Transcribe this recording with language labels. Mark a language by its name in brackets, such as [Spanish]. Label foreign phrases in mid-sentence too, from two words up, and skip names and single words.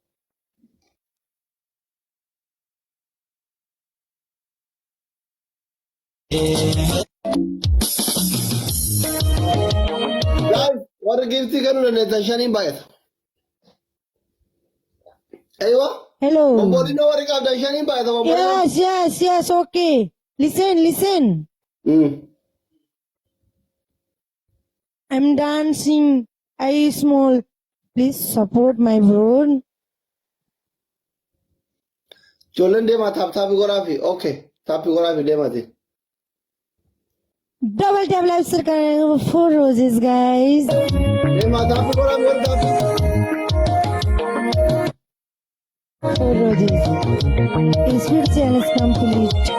[Oromo] Guys, warra giftii kanuu dandeettan shaniin baay'ata. Aywa. Hello. Bombodino warri qabdan shaniin baay'ata bombodino. [English] Yes, okay. Listen. I'm dancing. I small. Please support my bro. [Oromo] Jolen deema taaptaapi godhaafi. Okay. Taappi godhaafi deemati. [English] Double tap live circle 4 roses, guys. [Oromo] Deema taappi godhaafi wal taappi. [English] 4 roses. His speed channel is complete.